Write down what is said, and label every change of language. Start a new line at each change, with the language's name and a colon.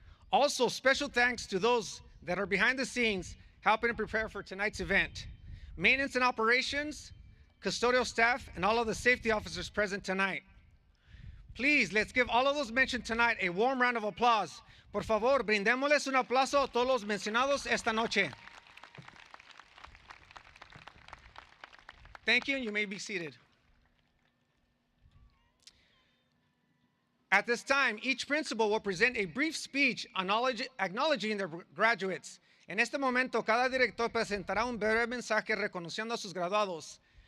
English: Also, special thanks to those that are behind the scenes helping to prepare for tonight's event. Maintenance and operations, custodial staff, and all of the safety officers present tonight. Please, let's give all of those mentioned tonight a warm round of applause.
Spanish: Por favor, brindémosles un aplauso a todos los mencionados esta noche.
English: Thank you, and you may be seated. At this time, each principal will present a brief speech acknowledging their graduates.
Spanish: En este momento, cada director presentará un breve mensaje reconociendo a sus graduados.